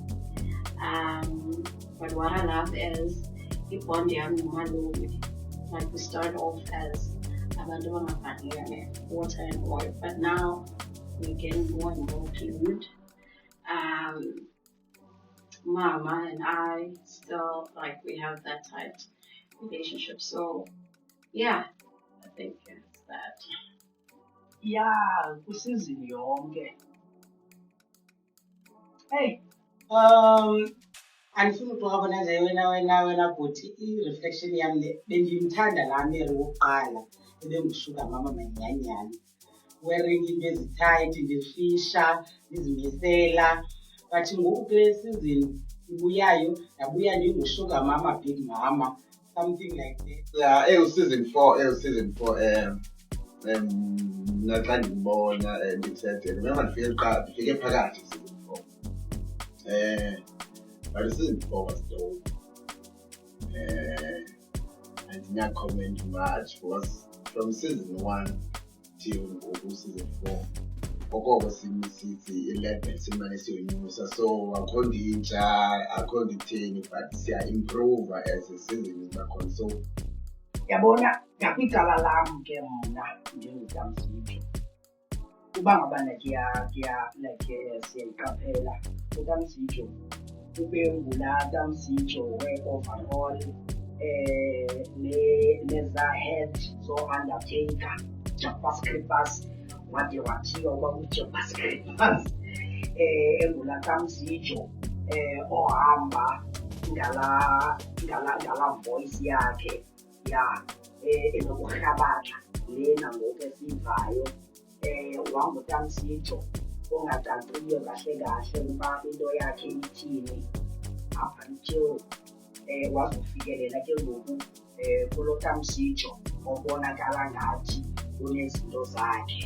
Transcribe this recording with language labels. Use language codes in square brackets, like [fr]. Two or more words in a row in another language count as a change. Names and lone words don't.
[en] But what I love is if one day I'm like we start off as water and oil, but now we're getting more and more fluid. Mama and I still like we have that tight relationship. So yeah, I think it's that. Yeah, [xh] kusizini yonke. Hey, andifuni ukuxabana nje wena bhuti. I-reflection yami bendimthanda laa Mary wokuqala ebenguSugar Mama manyanyana. Wearing into ezithayithi, ndifisha, ndizimisela. But ngoku kule season ibuyayo, ndabuya ndinguSugar Mama Big Mama, [en] something like that. Yeah, season 4, [xh] naxa ndibona ndithethe. Remember ndifike phakathi season 4. [en] But season 4 was dope. I did not comment much because from season 1 till season 4, [xh] okoko sithi 11 simane siyonyusa, so akho ndintsha akho nditheni but siya-improve [en] as a season [xh] bakhona. So Yabona ngakwicala lam ke mna ndinguDamsitho. Uba ngabana siyayiqaphela uDamsitho ube ngulaa Damsitho we- [en] overall head [xh] so undertaker Jabba Scrippers wade wathiwa kwakuJabba Scrippers engulaa Damsitho ohamba ngala voice yakhe ya enokurhabatha lena ngoku esivayo wanguDamsitho ongacaciyo kahle uba into yakhe ithini [en] up until [xh] wazofikelela ke ngoku kulo Tamsijo obonakala ngathi unezinto zakhe.